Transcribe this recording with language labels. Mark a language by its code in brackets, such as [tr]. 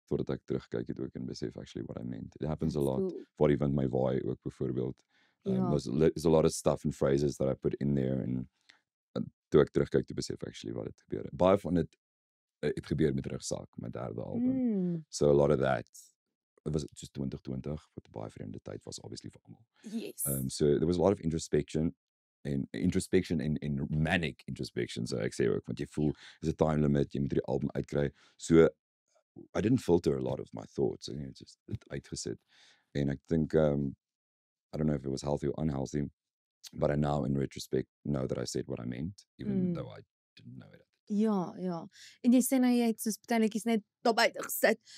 [af] voordat ek terugkyk het ook en besef [en] actually what I meant. It happens a That's lot. cool. For even my [af] vaai ook byvoorbeeld. Ja. [en] There's a lot of stuff and phrases that I put in there [af] en toe ek terugkyk toe besef [en] actually [af] wat het gebeur. Baie van het gebeur met Rugsak, my derde album. [en] So a lot of that, it was just 2020, [af] wat baie vreemde tyd was [en] obviously [af] vir almal. [en] Yes. So there was a lot of introspection [af] en [en] manic introspection, [af] so ek sê ook, want jy voel, is 'n time limit, jy moet die album uitkry. [en] So I didn't filter a lot of my thoughts, and just [af] het uitgesit. En ek dink, [en] I don't know if it was healthy or unhealthy, but I now in retrospect know that I said what I meant, even though I didn't know it. [af] Ja, ja. En jy sê nou jy het soos partytjies net daar buite gesit.